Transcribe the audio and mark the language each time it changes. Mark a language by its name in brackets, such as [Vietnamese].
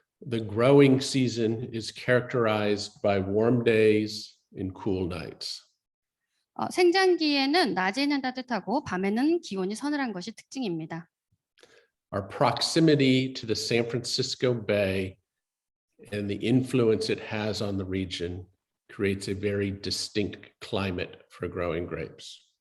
[English] The growing season is characterized by warm days and cool nights. [Korean] 생장기에는 낮에는 따뜻하고 밤에는 기온이 서늘한 것이 특징입니다. [English] Our proximity to the San Francisco Bay and the influence it has on the region creates a very distinct climate for growing grapes.